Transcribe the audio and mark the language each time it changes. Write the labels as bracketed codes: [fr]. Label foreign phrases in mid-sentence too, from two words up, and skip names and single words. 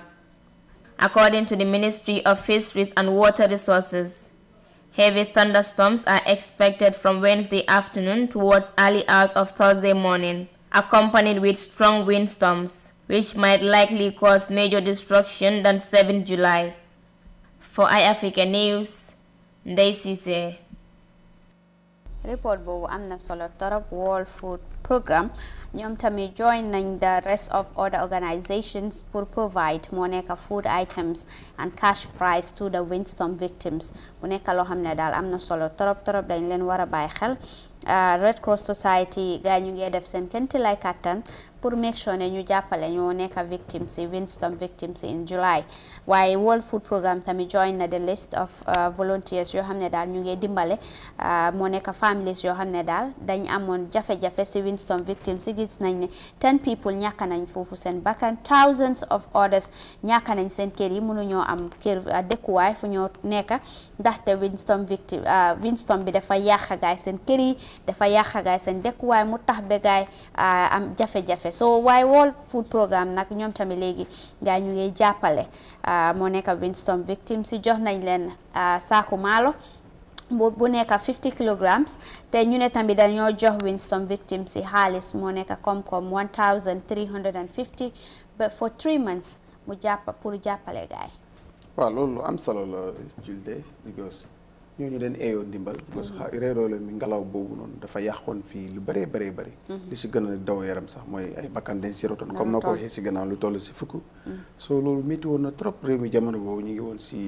[en] According to the Ministry of Fisheries and Water Resources, heavy thunderstorms are expected from Wednesday afternoon towards early hours of Thursday morning, accompanied with strong windstorms, which might likely cause major destruction than 7 July. For iAfrica News, Ndeye Cissé. [wo] Report boobu am na solo torop. World Food Programme ñoom tamit join nañ [en] the rest of other organizations [wo] pour provide moo nekk [en] food items and cash prize to the windstorm victims [wo] bu nekk loo xam ne daal am na solo torop dañ leen war a bàyyi xel. Red Cross Society gaa ñu ngi def seen kenti lay kattan pour [en] make sure [wo] ne ñu jàppale ñoo nekk victims yi [en] windstorm victims in July. [wo] waaye World Food Programme tamit join na [en] the list of volunteers [wo] yoo xam ne daal ñu ngi dimbale moo nekk families yoo xam ne daal dañ amoon jafe-jafe si [en] windstorm victims [wo] yi gis nañ ne [en] 10 people [wo] ñàkk nañ foofu seen bakkan, [en] thousands of others [wo] ñàkk nañ seen kër yi mënuñoo am kër dëkkuwaay fu ñoo nekk ndaxte windstorm bi dafa yàq gaay seen kër yi, dafa yàq gaay seen dëkkuwaay mu tax ba gaay am jafe-jafe. So waaye World Food Programme nag ñoom tamit léegi gaay ñu ngi jàppale moo nekk [en] windstorm victims [wo] yi jox nañ leen saaku maalo bu nekk 50 kilograms te ñu ne tamit dañoo jox [en] windstorm victims [wo] yi xaalis moo nekk koom-koom $1,350 [en] for 3 months [wo] mu pour jàppale gaay. waaw loolu am solo la Julde because ñooñu den eeyoo ndimbal because réeroo leen mi ngelaw boobu noonu dafa yàqoon fii lu bëree bëri li si gën a daw yaram sax mooy ay bakkan dañ si rotoon comme na ko waxee si gannaaw lu toll si fukk so loolu métti woon na trop réew mi jamono boobu ñu ngi woon